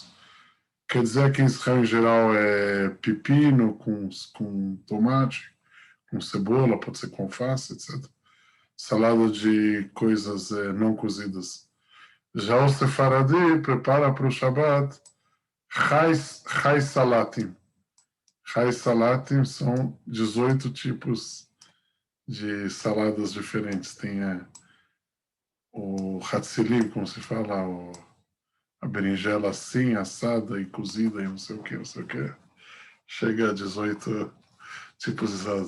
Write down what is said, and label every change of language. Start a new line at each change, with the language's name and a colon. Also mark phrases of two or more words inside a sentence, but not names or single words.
Portuguese: Quer dizer que em Israel, em geral, é pepino com tomate, com cebola, pode ser com alface, etc. Salada de coisas não cozidas. Já o Sefaradi prepara para o Shabat
Hebrew: חי סלטים. חי סלטים
Portuguese: são 18 tipos de saladas diferentes. Tem o hatzilim, como se fala, a berinjela assim, assada e cozida e não sei o que, não sei o que. Chega a 18 tipos de saladas.